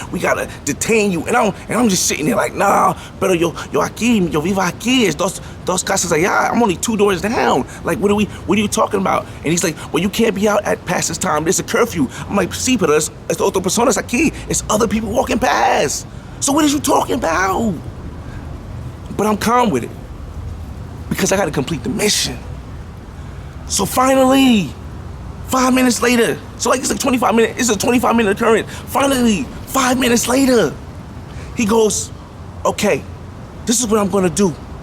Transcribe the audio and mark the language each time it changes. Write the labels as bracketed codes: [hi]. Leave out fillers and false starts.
[en] We gotta detain you. And I'm just sitting there like, nah, [es] pero yo vivo aquí, es dos casas allá. [en] I'm only 2 doors down. Like, what are you talking about? And he's like, well, you can't be out at past this time. There's a curfew. I'm like, [es] sí, pero es otras personas aquí. [en] It's other people walking past. So what are you talking about? But I'm calm with it, because I gotta complete the mission. So finally, 5 minutes later, so like it's a 25-minute occurrence. Finally, 5 minutes later, he goes, okay, this is what I'm gonna do.